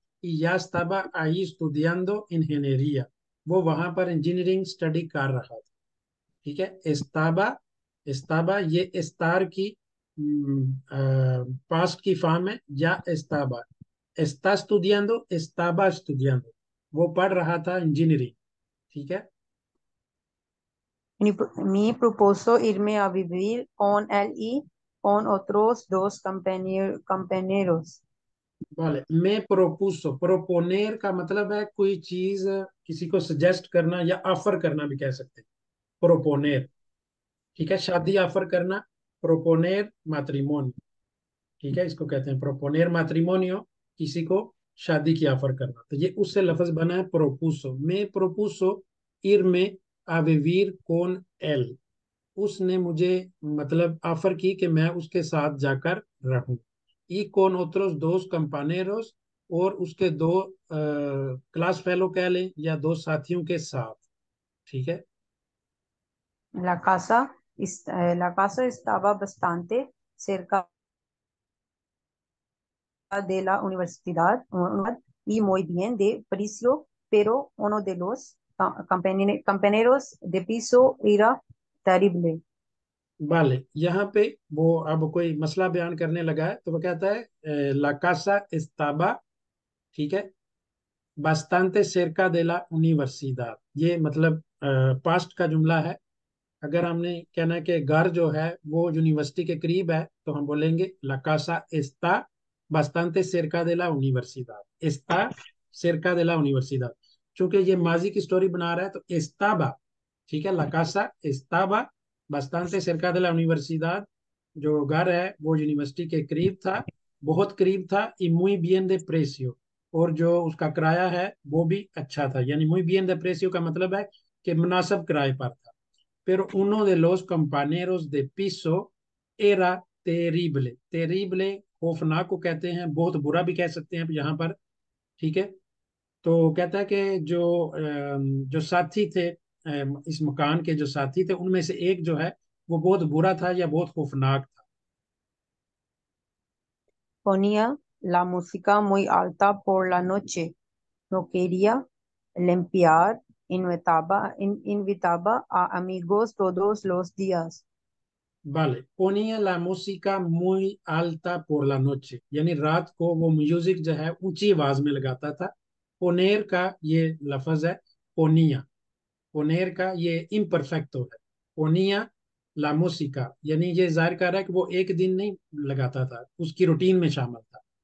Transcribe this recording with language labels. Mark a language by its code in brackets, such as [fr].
[es] y ya estaba ahí estudiando ingeniería, [hi] वो वहां पर इंजीनियरिंग स्टडी कर रहा था, ठीक है। [es] estaba, estaba [hi] ये estar की पास्ट की फॉर्म है, या [es] estaba, está estudiando, estaba estudiando, [hi] वो पढ़ रहा था इंजीनियरिंग, ठीक है। [es] mi propuso irme a vivir con él y con otros dos compañeros. [hi] vale, मैं प्रोपुसो, प्रोपोनेर का मतलब है कोई चीज किसी को सजेस्ट करना या ऑफर करना भी कह सकते हैं, प्रोपोनेर, ठीक है। शादी ऑफर करना, प्रोपोनेर मैट्रिमोनी, ठीक है, इसको कहते हैं प्रोपोनेर मैट्रिमोनियो, किसी को शादी की ऑफर करना। तो ये उससे लफ्ज बना है प्रोपुसो। मैं प्रोपुसो इर में आवेवीर कौन एल, उसने मुझे मतलब ऑफर की कि मैं उसके साथ जाकर रहूं। y con otros dos compañeros, और उसके दो क्लास फेलो कह लें या दो साथियों के साथ, ठीक है। [es] La casa estaba bastante cerca de la universidad y muy bien de precio, pero uno de los compañeros de piso era terrible. [hi] vale, यहाँ पे वो अब कोई मसला बयान करने लगा है, तो वो कहता है ला [es] casa estaba, [hi] ठीक है, [es] bastante cerca de la universidad, [hi] ये मतलब पास्ट का जुमला है। अगर हमने कहना है कि घर जो है वो यूनिवर्सिटी के करीब है, तो हम बोलेंगे [es] la casa está bastante cerca de la universidad, está cerca de la universidad। [hi] चूंकि ये माजी की स्टोरी बना रहा है, तो [es] estaba, [hi] ठीक है, [es] la casa estaba bastante cerca de la universidad, [hi] जो घर है वो यूनिवर्सिटी के करीब था, बहुत करीब था, [es] y muy bien de precio, [hi] और जो उसका किराया है वो भी अच्छा था। यानी [es] muy bien de precio [hi] का मतलब है कि मुनासिब किराए पर था। [es] Pero uno de los compañeros de piso era terrible। [hi] terrible खौफनाक को कहते हैं, बहुत बुरा भी कह सकते हैं यहाँ पर। ठीक है, तो कहता है कि जो साथी थे, इस मकान के जो साथी थे उनमें से एक जो है वो बहुत बुरा था या बहुत खौफनाक था। [es] Ponía la música muy alta por la noche. No quería limpiar. Invitaba a amigos todos los días. Vale, ponía la música muy alta por la noche, [hi] यानी रात को वो म्यूजिक जो है ऊंची आवाज में लगाता था। पोनेर का ये लफज है पोनिया। पोनेर का ये इम्परफेक्टो है। पोनिया ला música, यानी ये जाहिर कर रहा है कि वो एक दिन नहीं लगाता था, उसकी रूटीन में शामिल था।